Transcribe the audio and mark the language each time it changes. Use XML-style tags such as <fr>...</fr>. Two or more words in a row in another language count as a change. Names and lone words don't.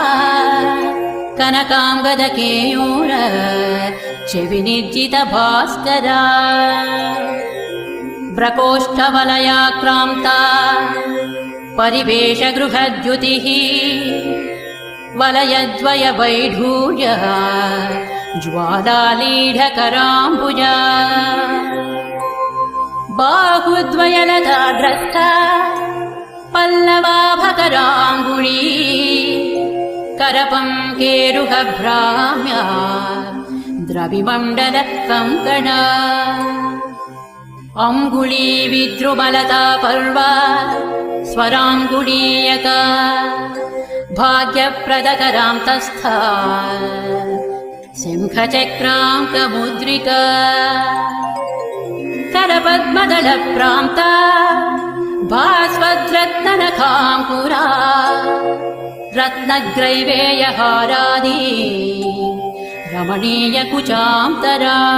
<sa>కనకాంగద కేయూర చెవి నిర్జిత భాస్కరా ప్రకోష్ఠవలయాక్రాంతా పరివేష గృహద్యుతిః వలయద్వయ వైఢూర్య జ్వాలాలీఢకరాంబుజా బాహుద్వయలతాగ్రస్త పల్లవాభకరాంగుళీ करपङ्केरुहभ्राम्या द्रविमण्डल कङ्कणा अङ्गुली विद्रुमलता पर्वा स्वराङ्गुलीयका भाग्यप्रदकरान्तस्था शङ्खचक्राङ्कमुद्रिका करपद्मदलप्रान्ता भास्वद्रत्ननखाङ्कुरा रत्नग्रैवेयहारादि रमणीयकुचान्तरा</sa>